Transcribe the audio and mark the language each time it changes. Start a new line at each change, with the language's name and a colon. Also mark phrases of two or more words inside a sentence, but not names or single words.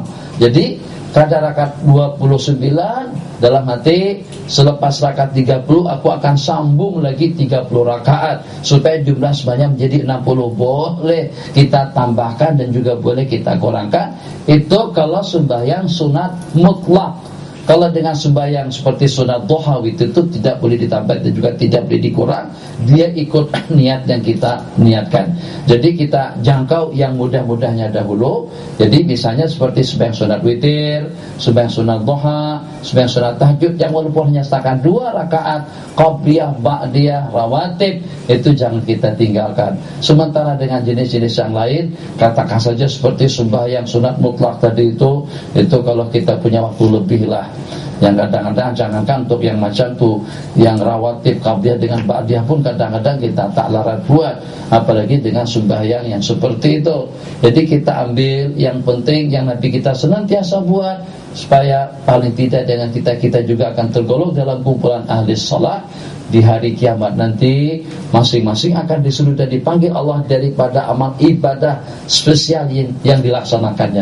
Malay: Jadi pada rakaat 29 dalam hati, selepas rakaat 30 aku akan sambung lagi 30 rakaat supaya jumlah sebanyak menjadi 60. Boleh kita tambahkan dan juga boleh kita kurangkan. Itu kalau sembahyang sunat mutlak. Kalau dengan sembahyang seperti sunat duha itu tidak boleh ditambah dan juga tidak boleh dikurang. Dia ikut niat yang kita niatkan. Jadi kita jangkau yang mudah-mudahnya dahulu. Jadi misalnya seperti sembahyang sunat witir, sembahyang sunat duha, sembahyang sunat tahajud yang walaupun hanya setakat 2 rakaat, qabliyah, ba'diyah, rawatib, itu jangan kita tinggalkan. Sementara dengan jenis-jenis yang lain, katakan saja seperti sembahyang sunat mutlak tadi itu kalau kita punya waktu lebih lah. Yang kadang-kadang jangankan untuk yang macam tu, yang rawatib, qabliyah dengan ba'diyah pun kadang-kadang kita tak larat buat, apalagi dengan sembahyang yang seperti itu. Jadi kita ambil yang penting, yang Nabi kita senantiasa buat, supaya paling tidak dengan kita juga akan tergolong dalam kumpulan ahli salat. Di hari kiamat nanti masing-masing akan disuruh dan dipanggil Allah daripada amal ibadah spesial yang dilaksanakannya.